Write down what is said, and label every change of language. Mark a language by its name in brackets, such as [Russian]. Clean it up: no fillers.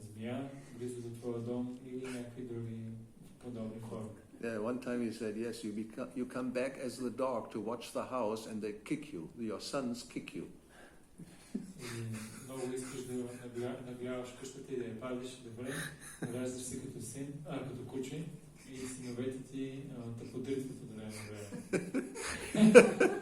[Bulgarian] земя, близо до твоя дом или някакви други подобни форми. [English] Yeah, one time he said, yes, you come back as the dog to watch the house and they kick you. Your sons kick you. [Bulgarian] И много искаш да нагляваш къщата и да я пазиш добре, раждаш се като син, като куче и синовете ти те подритват от време на време.